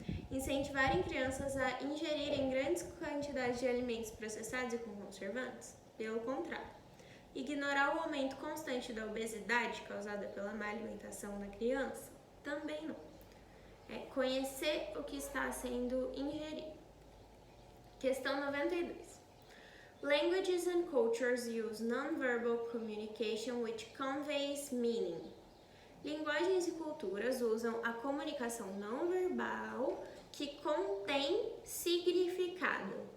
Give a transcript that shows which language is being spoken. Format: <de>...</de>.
<pt>Incentivarem crianças a ingerirem grandes quantidades de alimentos processados e com conservantes? Pelo contrário. Ignorar o aumento constante da obesidade causada pela má alimentação da criança? Também não. Conhecer o que está sendo ingerido. Questão 92.</pt> <en>Languages and cultures use non-verbal communication which conveys meaning.</en> <pt>Linguagens e culturas usam a comunicação não verbal que contém significado.</pt>